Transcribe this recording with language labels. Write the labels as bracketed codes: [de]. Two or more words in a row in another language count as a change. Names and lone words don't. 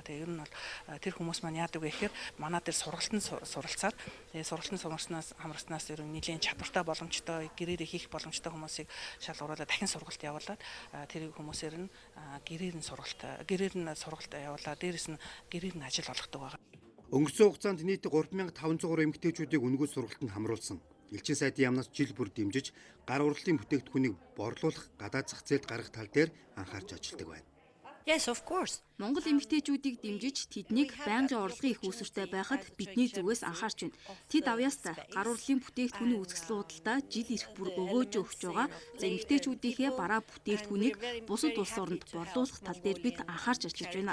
[mn] Тэгээ ер нь бол тэр хүмүүс маань яадаг вэ гэхээр манай дээр сургалтанд суралцаад сургалтанд суралцснаас хамраснаас ер нь нэлийн чадвартай боломжтой гэрээрээ хийх боломжтой хүмүүсийг шалгуулаад дахин сургалт явуулаад тэр хүмүүсээр нь гэрээр нь сургалт явуулаад дээрэс нь гэрээр нь ажил олгодог байгаа. Өнгөрсөн хугацаанд нийт 3500 эмэгтэйчүүдийг үнэгүй сургалтанд хамруулсан. Элчин сайдын яамнаас жил бүр дэмжиж гар урлалын бүтээгдэхүүнийг борлуулах гадаад зах зээлд гаргах тал дээр анхаарч ажилладаг байна. [en] Yes, of course. [mn] Монгол эмэгтэйчүүдийг дэмжиж тэднийг байнгын орлогын их үүсвэртэй байхад бидний зүгээс анхаарч байна. Тэд авьяастай гар урлалын бүтээгдэхүүний үзэсгэлэн худалдаа жил ирэх бүр өгөөж өгч байгаа. За эмэгтэйчүүдийнхээ бараа бүтээгдэхүүнийг бусад улс оронд борлуулах тал дээр бид анхаарч ажиллаж байна.